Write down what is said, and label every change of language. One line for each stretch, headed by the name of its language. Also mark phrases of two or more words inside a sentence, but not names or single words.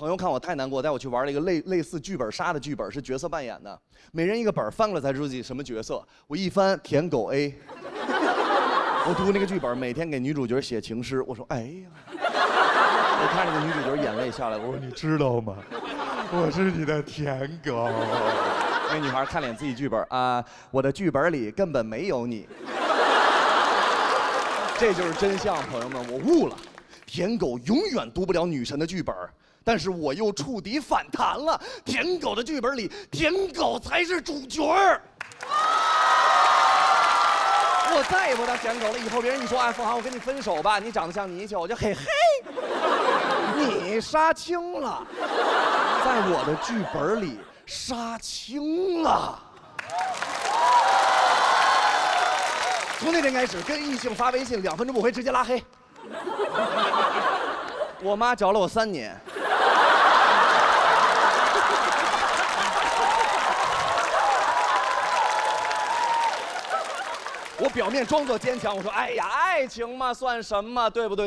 Chinese: 朋友看我太難過，帶我去玩了一個類似劇本殺的劇本，是角色扮演的，每人一個本，翻過來才知道自己什麼角色。我一翻，舔狗 A。我讀那個劇本，每天給女主角寫情詩。我說，哎呀，我看這個女主角眼淚下來，我說你知道嗎？我是你的舔狗。那女孩看臉自己劇本啊，我的劇本裡根本沒有你。這就是真相，朋友們，我悟了，舔狗永遠讀不了女神的劇本，但是我又觸底反彈了，舔狗的劇本裡，舔狗才是主角。我再也不當舔狗了，以後別人一說，哎，富航，我跟你分手吧，你長得像泥鰍，我就嘿嘿，你殺青了，在我的劇本裡殺青了。從那天開始，跟異性發微信2分鐘不回，直接拉黑。我媽找了我3年。我表面裝作堅強，我說：“哎呀，愛情嘛，算什麼，對不對？”